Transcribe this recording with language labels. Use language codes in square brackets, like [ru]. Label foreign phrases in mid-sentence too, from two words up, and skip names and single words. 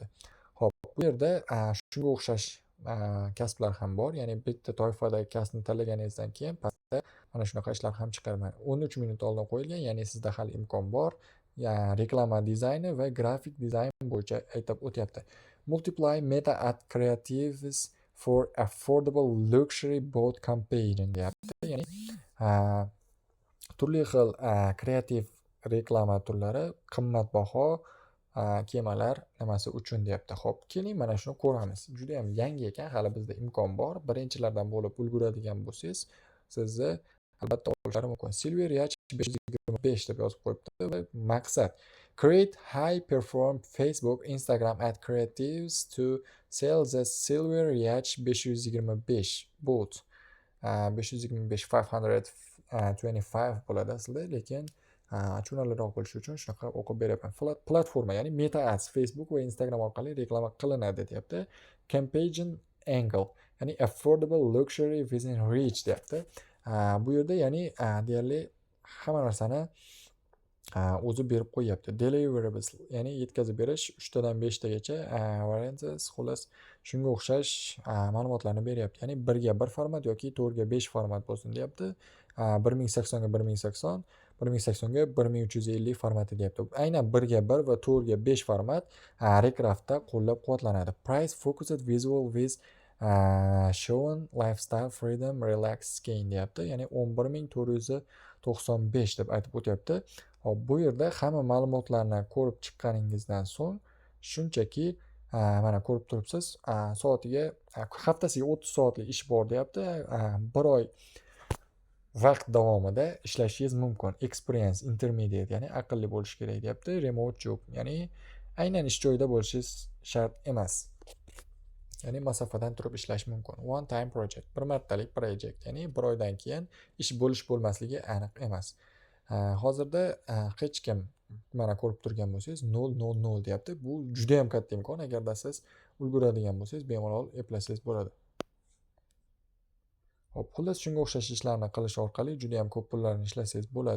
[uz] Xo'p, bu yerda shunga o'xshash kasblar ham bor. Ya'ni bitta toifadagi kasbni tanlaganingizdan keyin pastda mana shunaqa ishlar ham chiqarman. 13 minut oldin qo'yilgan, ya'ni sizda hali imkon bor. Reklama dizayni va grafik dizayn bo'yicha aytib o'tyapti. [en] Multiply meta ad creatives for affordable luxury boat campaign deyapti. [uz] Ya'ni turli xil kreativ reklama turlari qimmatbaho kemalar nimasi uchun deyapti. Xo'p, keling mana shuni ko'ramiz. Juda ham yangi ekan, hali bizda imkon bor. Birinchilardan bo'lib ulguradigan bo'lsangiz, sizni albatta olishlari mumkin. [en] Silver Yacht 525 [uz] deb yozib qo'yibdi va maqsad [en] create high perform Facebook Instagram ad creatives to sell the Silver Yacht 525 boat. [uz] 525 bo'ladi aslida, lekin tushunarliroq bo'lishi uchun shunaqa o'qib beryapman. Platforma, ya'ni Meta Ads Facebook va Instagram orqali reklama qilinadi deyapti. [en] Campaign angle, ya'ni affordable luxury within reach deyapti. [uz] Bu yerda ya'ni deyarli hamma narsani o'zi berib qo'yapti. Deliverables, ya'ni yetkazib berish 3 tadan 5 tagacha variants, xullas shunga o'xshash ma'lumotlarni beryapti. Ya'ni 1 ga 1 format yoki 4 ga 5 format bo'lsin deyapti. 1080 ga 1080, 1080 ga 1350 formati deyapti. Aynan 1 ga 1 va 4 ga 5 format Recraftda qo'llab-quvvatlanadi. [en] Price focused visual with shown lifestyle freedom relax gain deyapti. [uz] Ya'ni 11495 deb aytib o'tyapti. Hop, bu yerda hamma ma'lumotlarni ko'rib chiqqaningizdan so'ng shunchaki mana ko'rib turibsiz, soatiga haftasiga 30 soatlik ish bor deyapti. 1 oy vaqt davomida ishlashingiz mumkin. [en] Experience intermediate, [uz] ya'ni aqlli bo'lish kerak deyapti. [en] Remote job, [uz] ya'ni aynan ish joyida bo'lishingiz shart emas. Ya'ni masofadan turib ishlash mumkin. [en] One time project, [uz] bir martalik projekt, ya'ni 1 oydan keyin ish bo'lish-bo'lmasligi aniq emas. Hozirda hech kim mana ko'rib turgan bo'lsangiz 000 deyapti. Bu juda ham katta imkon. Agarda siz ulguradigan bo'lsangiz, bemalol eplasangiz bo'ladi. Hop, xullas shunga o'xshash ishlarni qilish orqali juda ham ko'p pullarni ishlasangiz bo'ladi.